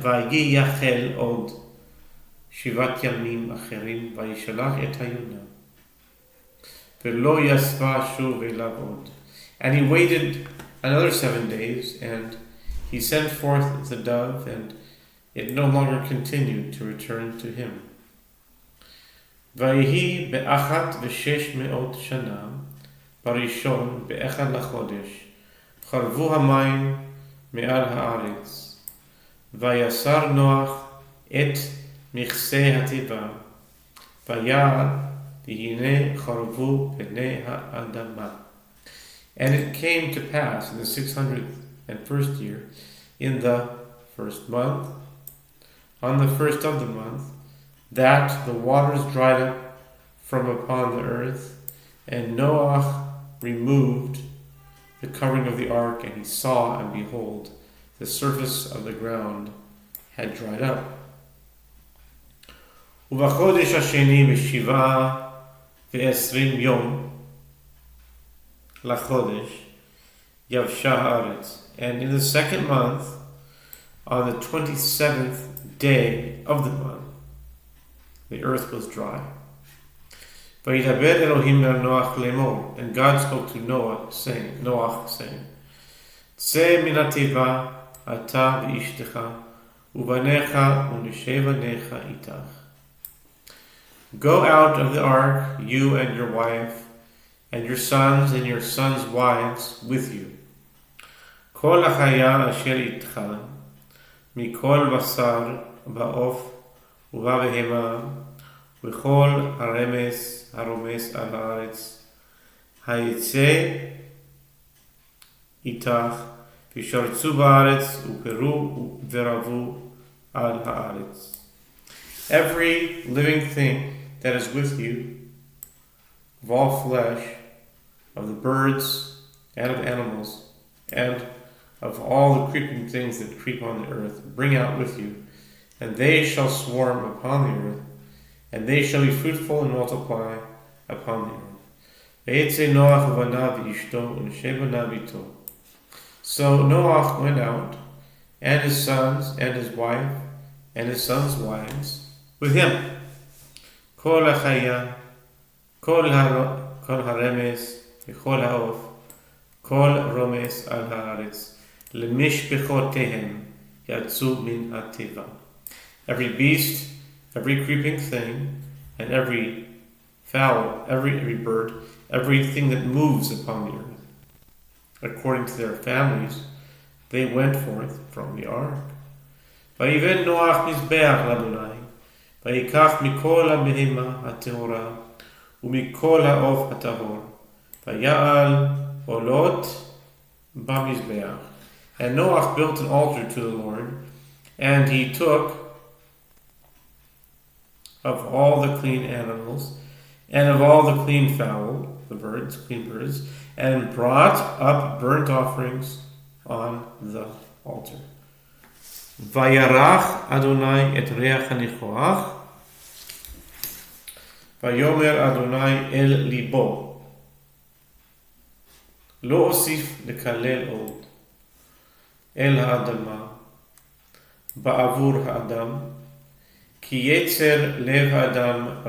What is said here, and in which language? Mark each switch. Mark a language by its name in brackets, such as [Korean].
[Hebrew] ויייחל עוד 7 ימים אחרים, וישלח את היונה. ולא יספה שוב אליו עוד. [English] And he waited another 7 days, and he sent forth the dove, and it no longer continued to return to him. [Hebrew] ויהי באחת ושש מאות שנה, בראשון באחד לחודש, חרבו המים מעל הארץ. ויסר נוח את מכסה התיבה, ויעל והנה חרבו פני האדמה. [English] And it came to pass in the 601st year, in the first month, on the first of the month, that the waters dried up from upon the earth, and Noah removed the covering of the ark, and he saw, and behold, the surface of the ground had dried up. [Hebrew] ובחודש השני בשבעה ועשרים יום לחודש יבשה הארץ. [English] And in the second month, on the 27th day of the month, the earth was dry. [Hebrew] וידבר אלוהים אל נוח לאמור, [English] and God spoke to Noah, saying, [Hebrew] צא מן התיבה, אתה ואשתך, ובניך ונשי בניך איתך. [English] Go out of the ark, you and your wife, and your sons and your sons' wives with you. [Hebrew] כל החיה אשר איתך, מכל בשר בעוף ובבהמה, וכל הרומס על הארץ, היצא איתך, וישרצו בארץ, ופרו ורבו על הארץ. [English] Every living thing that is with you, of all flesh, of the birds and of animals, and of all the creeping things that creep on the earth, bring out with you, and they shall swarm upon the earth, and they shall be fruitful and multiply upon the earth. [Hebrew] ויצא נוח ובניו ואשתו ונשי בניו איתו. [English] So Noah went out, and his sons, and his wife, and his sons' wives, with him. [Hebrew] כל החיה, כל הרמס, וכל העוף, כל רומס על הארץ, למשפחותיהם יצאו מן התיבה. [English] Every beast, every creeping thing, and every fowl, every bird, everything that moves upon the earth, according to their families, they went forth from the ark. [Hebrew] ויבן נוח מזבח לאדוני, ויקח מכל הבהמה הטהורה, ומכל העוף הטהור, ויעל עולות במזבח. [English] And Noah built an altar to the Lord, and he took of all the clean animals, and of all the clean fowl, the birds, clean birds, and brought up burnt offerings on the altar. [Hebrew] וירח אדוני את ריח הניחוח, ויאמר אדוני אל ליבו, לא אוסיף לקלל עוד אל האדמה בעבור האדם, כי יצר לב האדם